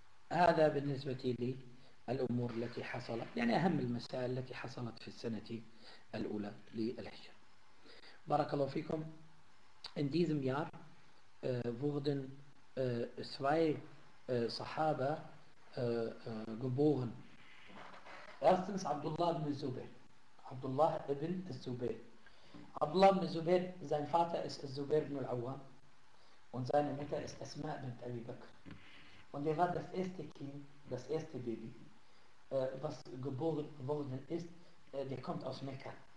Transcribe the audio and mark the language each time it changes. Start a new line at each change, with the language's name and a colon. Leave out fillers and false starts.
Arabic: وهذا بالنسبة لي الأمور التي حصلت، يعني أهم المسائل التي حصلت في السنة الأولى للهجرة. بارك الله فيكم.
German: In diesem Jahr wurden zwei صحابة geboren. Erstens عبد الله بن الزبير.
Arabic: عبد الله بن الزبير.
German: Abdullah ibn Zubair, sein Vater ist Zubair ibn al-Awwam und seine Mutter ist Asma bint Abi Bakr. Und er war das erste Kind, das erste Baby, was geboren worden ist, der kommt aus Mekka.